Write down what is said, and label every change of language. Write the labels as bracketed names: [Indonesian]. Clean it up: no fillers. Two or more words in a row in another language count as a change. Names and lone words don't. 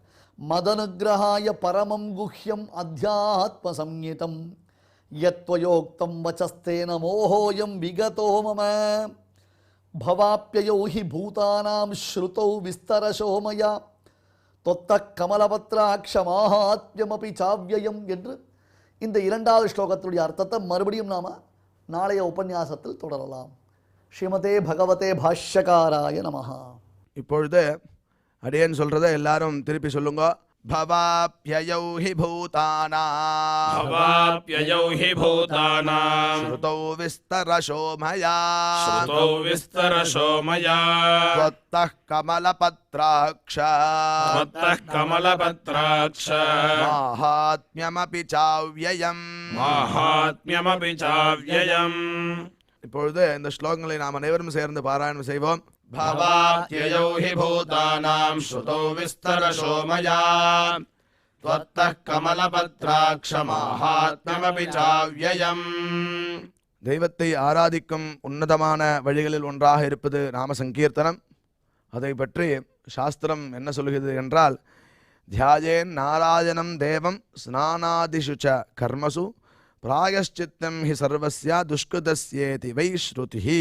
[Sanskrit] मदनुग्रहाय परमं गुह्यम् अध्यात्म संहितम् यत्त्वयोक्तं वचस्तेन मोहोऽयं विगतो मम भवाप्ययौ हि भूतानां श्रुतौ विस्तरशो मया त्वत्तः कमलपत्राक्ष माहात्म्यमपि चाव्ययम् [Tamil] என்று இந்த இரண்டாவது ஸ்லோகத்துடைய அர்த்தத்தை மறுபடியும் நாம் நாளைய உபன்யாசத்தில் தொடரலாம். [Sanskrit] श्रीमते भगवते भाष्यकाराय नमः. [Tamil] இப்பொழுது அடியேன் சொல்றதை எல்லாரும் திருப்பி சொல்லுங்க. [Sanskrit] भवाप्ययौ हि भूतानां भवाप्ययौ हि भूतानां श्रुतौ विस्तरशो मया श्रुतौ विस्तरशो मया त्वत्तः कमलपत्राक्ष त्वत्तः कमलपत्राक्ष माहात्म्यमपि चाव्ययम् माहात्म्यमपि चाव्ययम्. [Tamil] இப்பொழுது இந்த ஸ்லோகங்களை நாம் அனைவரும் சேர்ந்து பாராயணம் செய்வோம். [Sanskrit] भवाप्ययौ हि भूतानां श्रुतौ विस्तरशो मया त्वत्तः कमलपत्राक्ष माहात्म्यमपि चाव्ययम्. [Tamil] தெய்வத்தை ஆராதிக்கும் உன்னதமான வழிகளில் ஒன்றாக இருப்பது நாம சங்கீர்த்தனம். அதை பற்றி சாஸ்திரம் என்ன சொல்கிறது என்றால், [Sanskrit] ध्यायेन् नारायणं देवं स्नानादिषु च कर्मसु प्रायश्चित्तं हि सर्वस्य दुष्कृतस्येति वै श्रुतिः.